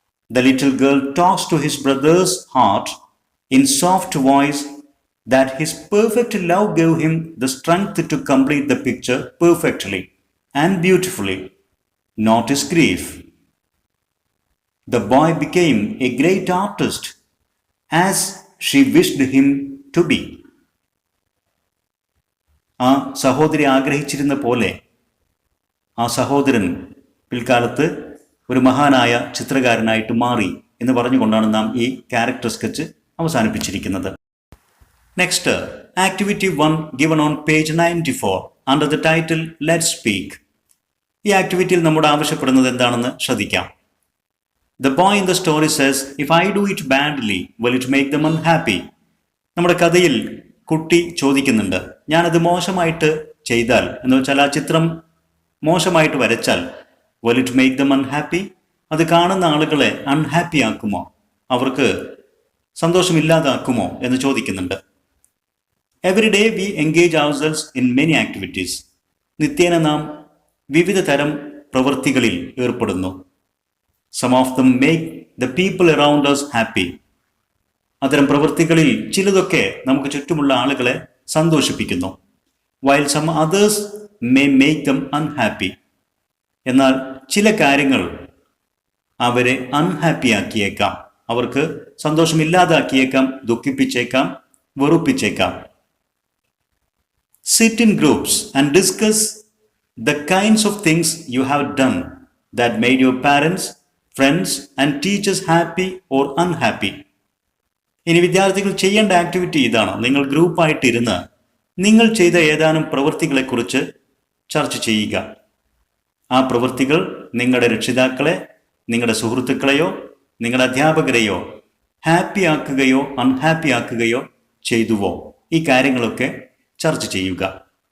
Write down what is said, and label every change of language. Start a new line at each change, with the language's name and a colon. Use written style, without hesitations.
English: The little girl talks to his brother's heart in soft voice that his perfect love gave him the strength to complete the picture perfectly and beautifully, not his grief. The boy became a great artist as she wished him to be.
Malayalam: ആ സഹോദരി ആഗ്രഹിച്ചിരുന്ന പോലെ ആ സഹോദരൻ പിൽക്കാലത്ത് ഒരു മഹാനായ ചിത്രകാരനായിട്ട് മാറി എന്ന് പറഞ്ഞുകൊണ്ടാണ് നാം ഈ character sketch അവസാനിപ്പിച്ചിരിക്കുന്നത്.
English: Next, activity 1 given on page 94 under the title Let's Speak.
Malayalam: ഈ ആക്ടിവിറ്റിയിൽ നമ്മോട് ആവശ്യപ്പെടുന്നത് എന്താണെന്ന് ശ്രദ്ധിക്കാം.
English: The boy in the story says, if I do it badly, will it make them unhappy?
Malayalam: നമ്മുടെ കഥയിൽ കുട്ടി ചോദിക്കുന്നുണ്ട്, ഞാനത് മോശമായിട്ട് ചെയ്താൽ, എന്ന് വെച്ചാൽ ആ ചിത്രം മോശമായിട്ട് വരച്ചാൽ,
English: will it make them unhappy?
Malayalam: അത് കാണുന്ന ആളുകളെ അൺഹാപ്പി ആക്കുമോ, അവർക്ക് സന്തോഷമില്ലാതാക്കുമോ എന്ന് ചോദിക്കുന്നുണ്ട്.
English: Every day we engage ourselves in many activities.
Malayalam: നിത്യേന നാം വിവിധ തരം പ്രവൃത്തികളിൽ ഏർപ്പെടുന്നു.
English: Some of them make the people around us happy.
Malayalam: അത്തരം പ്രവൃത്തികളിൽ ചിലതൊക്കെ നമുക്ക് ചുറ്റുമുള്ള ആളുകളെ സന്തോഷിപ്പിക്കുന്നു.
English: While some others may make them unhappy.
Malayalam: എന്നാൽ ചില കാര്യങ്ങൾ അവരെ അൺഹാപ്പി ആക്കിയേക്കാം, അവർക്ക് സന്തോഷമില്ലാതാക്കിയേക്കാം, ദുഃഖിപ്പിച്ചേക്കാം, വെറുപ്പിച്ചേക്കാം.
English: Sit in groups and discuss the kinds of things you have done that made your parents, friends and teachers happy or unhappy.
Malayalam: ഇനി വിദ്യാർത്ഥികൾ ചെയ്യേണ്ട ആക്ടിവിറ്റി ഇതാണ്. നിങ്ങൾ ഗ്രൂപ്പായിട്ടിരുന്ന് നിങ്ങൾ ചെയ്ത ഏതാനും പ്രവൃത്തികളെക്കുറിച്ച് ചർച്ച ചെയ്യുക. ആ പ്രവൃത്തികൾ നിങ്ങളുടെ രക്ഷിതാക്കളെ, നിങ്ങളുടെ സുഹൃത്തുക്കളെയോ നിങ്ങളുടെ അധ്യാപകരെയോ ഹാപ്പി ആക്കുകയോ അൺഹാപ്പി ആക്കുകയോ ചെയ്തുവോ, ഈ കാര്യങ്ങളൊക്കെ ചർച്ച ചെയ്യുക.